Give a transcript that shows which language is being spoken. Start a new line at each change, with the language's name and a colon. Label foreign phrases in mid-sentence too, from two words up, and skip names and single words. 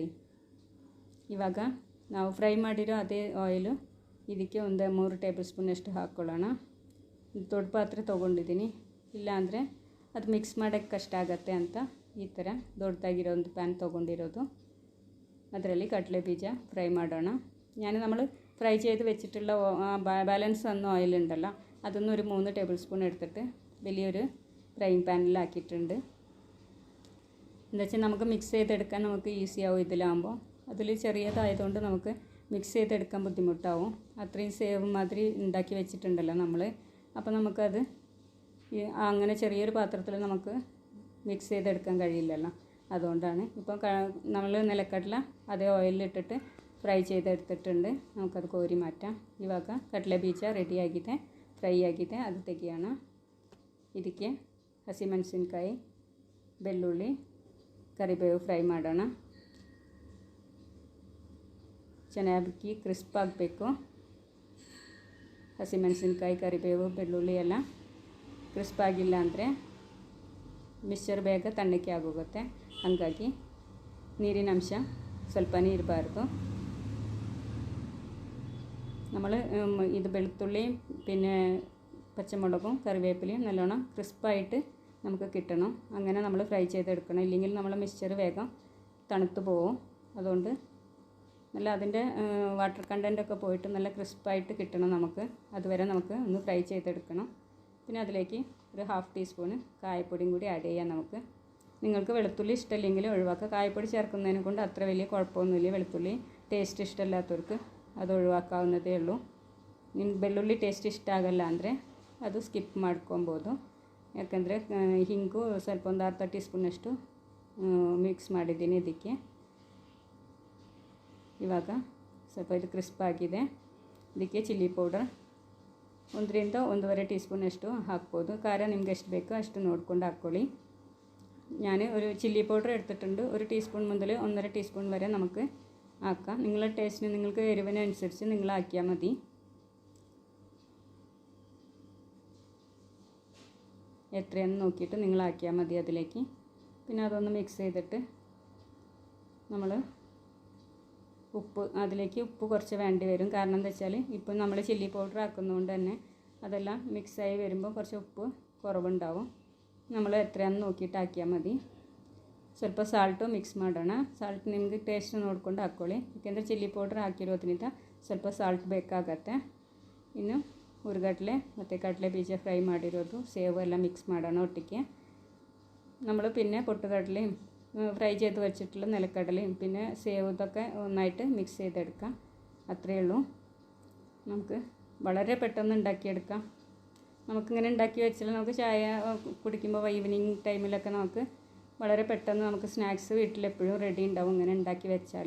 Kannada: ಇವಾಗ ನಾವು ಫ್ರೈ ಮಾಡಿರೋ ಅದೇ ಆಯಿಲು ಇದಕ್ಕೆ ಒಂದು 3 ಟೇಬಲ್ ಸ್ಪೂನಷ್ಟು ಹಾಕ್ಕೊಳ್ಳೋಣ. ದೊಡ್ಡ ಪಾತ್ರೆ ತೊಗೊಂಡಿದ್ದೀನಿ, ಇಲ್ಲಾಂದರೆ ಅದು ಮಿಕ್ಸ್ ಮಾಡೋಕ್ಕೆ ಕಷ್ಟ ಆಗುತ್ತೆ ಅಂತ ಈ ಥರ ದೊಡ್ಡದಾಗಿರೋ ಒಂದು ಪ್ಯಾನ್ ತೊಗೊಂಡಿರೋದು. ಅದರಲ್ಲಿ ಕಡಲೆ ಬೀಜ ഫ്രൈ ಮಾಡೋಣ.
Malayalam: നമ്മൾ ഫ്രൈ ചെയ്ത് വെച്ചിട്ടുള്ള ബാലൻസ് വന്ന ഓയിൽ ഉണ്ടല്ലോ, അതൊന്നും ഒരു 3
English: table spoon
Malayalam: എടുത്തിട്ട് വലിയൊരു ഫ്രൈയിങ് പാനിലാക്കിയിട്ടുണ്ട്. എന്താ വെച്ചാൽ നമുക്ക് മിക്സ് ചെയ്തെടുക്കാൻ നമുക്ക് ഈസി ആവും. ഇതിലാകുമ്പോൾ അതിൽ ചെറിയതായതുകൊണ്ട് നമുക്ക് മിക്സ് ചെയ്തെടുക്കാൻ ബുദ്ധിമുട്ടാവും. അത്രയും സേവ് മാതിരി ഉണ്ടാക്കി വെച്ചിട്ടുണ്ടല്ലോ നമ്മൾ. അപ്പോൾ നമുക്കത് അങ്ങനെ ചെറിയൊരു പാത്രത്തിൽ നമുക്ക് മിക്സ് ചെയ്തെടുക്കാൻ കഴിയില്ലല്ലോ. അതുകൊണ്ടാണ് ഇപ്പോൾ നമ്മൾ നിലക്കടല അതേ ഓയിലിട്ടിട്ട് ಫ್ರೈ ചെയ്തെടുത്തിട്ടുണ്ട്. നമുക്കത് കോരി ಮಾറ്റാം.
Kannada: ಇವಾಗ ಕಡಲೆ ಬೀಜ ರೆಡಿಯಾಗಿದೆ, ಫ್ರೈ ಆಗಿದೆ, ಅದು ತೆಗಿಯೋಣ. ಇದಕ್ಕೆ ಹಸಿಮೆಣಸಿನ್ಕಾಯಿ, ಬೆಳ್ಳುಳ್ಳಿ, ಕರಿಬೇವು ಫ್ರೈ ಮಾಡೋಣ. ಚೆನ್ನಾಗಿ ಕ್ರಿಸ್ಪ್ ಆಗಬೇಕು. ಹಸಿಮೆಣಸಿನ್ಕಾಯಿ, ಕರಿಬೇವು, ಬೆಳ್ಳುಳ್ಳಿ ಎಲ್ಲ ಕ್ರಿಸ್ಪ್ ಆಗಿಲ್ಲ ಅಂದರೆ ಮಿಕ್ಸ್ಚರ್ ಬೇಗ ತಣ್ಣಕ್ಕೆ ಆಗೋಗುತ್ತೆ. ಹಾಗಾಗಿ ನೀರಿನ ಅಂಶ ಸ್ವಲ್ಪನೇ ಇರಬಾರ್ದು.
Malayalam: നമ്മൾ ഇത് വെളുത്തുള്ളിയും പിന്നെ പച്ചമുളകും കറിവേപ്പിലയും നല്ലോണം ക്രിസ്പായിട്ട് നമുക്ക് കിട്ടണം. അങ്ങനെ നമ്മൾ ഫ്രൈ ചെയ്തെടുക്കണം. ഇല്ലെങ്കിൽ നമ്മൾ മിക്സ്ചർ വേഗം തണുത്ത് പോവും. അതുകൊണ്ട് നല്ല അതിൻ്റെ വാട്ടർ കണ്ടൻറ്റൊക്കെ പോയിട്ട് നല്ല ക്രിസ്പായിട്ട് കിട്ടണം നമുക്ക്. അതുവരെ നമുക്ക് ഒന്ന് ഫ്രൈ ചെയ്തെടുക്കണം. പിന്നെ അതിലേക്ക് ഒരു 1/2 ടീസ്പൂണ് കായപ്പൊടിയും കൂടി ആഡ് ചെയ്യാം നമുക്ക്. നിങ്ങൾക്ക് വെളുത്തുള്ളി ഇഷ്ടമില്ലെങ്കിൽ ഒഴിവാക്കുക. കായപ്പൊടി ചേർക്കുന്നതിനെ കൊണ്ട് അത്ര വലിയ കുഴപ്പമൊന്നുമില്ല. വെളുത്തുള്ളി ಟೇಸ್ಟ್ ಇಷ್ಟವಿಲ್ಲದವ್ರಿಗೆ ಅದು ಒഴിವಾಕಾവുന്നದೇ ಉള്ളൂ.
Kannada: ನಿಮ್ಗೆ ಬೆಳ್ಳುಳ್ಳಿ ಟೇಸ್ಟ್ ಇಷ್ಟ ಆಗಲ್ಲ ಅಂದರೆ ಅದು ಸ್ಕಿಪ್ ಮಾಡ್ಕೊಬೋದು. ಯಾಕಂದರೆ ಹಿಂಗು ಸ್ವಲ್ಪ ಒಂದು ಅರ್ಧ ಟೀ ಸ್ಪೂನಷ್ಟು ಮಿಕ್ಸ್ ಮಾಡಿದ್ದೀನಿ ಇದಕ್ಕೆ. ಇವಾಗ ಸ್ವಲ್ಪ ಇದು ಕ್ರಿಸ್ಪ್ ಆಗಿದೆ. ಇದಕ್ಕೆ
English: chilli powder
Kannada: 1ರಿಂದ 1.5 ಟೀ ಸ್ಪೂನಷ್ಟು ಹಾಕ್ಬೋದು. ಖಾರ ನಿಮ್ಗೆ ಎಷ್ಟು ಬೇಕೋ ಅಷ್ಟು ನೋಡ್ಕೊಂಡು ಹಾಕ್ಕೊಳ್ಳಿ.
Malayalam: ഞാൻ ഒരു
English: chilli powder
Malayalam: എടുത്തിട്ടുണ്ട്. 1 ടീസ്പൂൺ മുതൽ 1.5 ടീസ്പൂൺ വരെ നമുക്ക് ആക്കാം. നിങ്ങളുടെ ടേസ്റ്റിന് നിങ്ങൾക്ക് എരിവിനനുസരിച്ച് നിങ്ങൾ ആക്കിയാൽ മതി. എത്രയാണെന്ന് നോക്കിയിട്ട് നിങ്ങൾ ആക്കിയാൽ മതി അതിലേക്ക്. പിന്നെ അതൊന്ന് മിക്സ് ചെയ്തിട്ട് നമ്മൾ ഉപ്പ്, അതിലേക്ക് ഉപ്പ് കുറച്ച് വേണ്ടി വരും. കാരണം എന്താ വെച്ചാൽ ഇപ്പോൾ നമ്മൾ
English: chilli powder
Malayalam: ആക്കുന്നതുകൊണ്ട് തന്നെ അതെല്ലാം മിക്സായി വരുമ്പോൾ കുറച്ച് ഉപ്പ് കുറവുണ്ടാവും. നമ്മൾ എത്രയാണെന്ന് നോക്കിയിട്ട് ആക്കിയാൽ മതി.
Kannada: ಸ್ವಲ್ಪ ಸಾಲ್ಟು ಮಿಕ್ಸ್ ಮಾಡೋಣ. ಸಾಲ್ಟ್ ನಿಮಗೆ ಟೇಸ್ಟ್ ನೋಡ್ಕೊಂಡು ಹಾಕ್ಕೊಳ್ಳಿ. ಯಾಕೆಂದರೆ
English: chilli powder
Kannada: ಹಾಕಿರೋದ್ರಿಂದ ಸ್ವಲ್ಪ ಸಾಲ್ಟ್ ಬೇಕಾಗತ್ತೆ. ಇನ್ನು ಹುರ್ಗಡ್ಲೆ ಮತ್ತು ಕಡಲೆ ಬೀಜ ಫ್ರೈ ಮಾಡಿರೋದು, ಸೇವು ಎಲ್ಲ ಮಿಕ್ಸ್ ಮಾಡೋಣ ಒಟ್ಟಿಗೆ.
Malayalam: നമ്മൾ പിന്നെ പൊട്ടുകടലയും ഫ്രൈ ചെയ്ത് വെച്ചിട്ടുള്ള നിലക്കടലയും പിന്നെ സേവ് ഇതൊക്കെ ഒന്നായിട്ട് മിക്സ് ചെയ്തെടുക്കാം. അത്രയേ ഉള്ളൂ. നമുക്ക് വളരെ പെട്ടെന്ന് ഉണ്ടാക്കിയെടുക്കാം. നമുക്കിങ്ങനെ ഉണ്ടാക്കി വെച്ചാൽ നമുക്ക് ചായ കുടിക്കുമ്പോൾ ഈവനിങ് ടൈമിലൊക്കെ നമുക്ക് വളരെ പെട്ടെന്ന് നമുക്ക് സ്നാക്സ് വീട്ടിലെപ്പോഴും റെഡി ഉണ്ടാവും ഇങ്ങനെ ഉണ്ടാക്കി വെച്ചാൽ.